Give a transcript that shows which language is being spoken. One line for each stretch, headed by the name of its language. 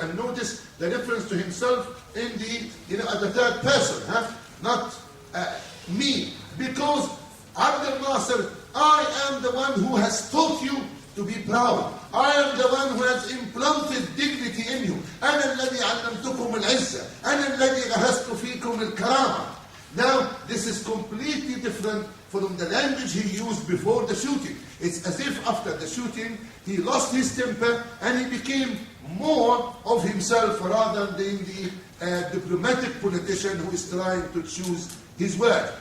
English: And notice the reference to himself in the, at the third person, not me. Because Abdel Nasser, I am the one who has taught you to be proud. I am the one who has implanted dignity in you.
Arabic: أنا الذي علمتكم العزة. أنا الذي غرست فيكم الكرامة.
English: Now, this is completely different from the language he used before the shooting. It's as if after the shooting, he lost his temper and he became more of himself rather than the diplomatic politician who is trying to choose his word.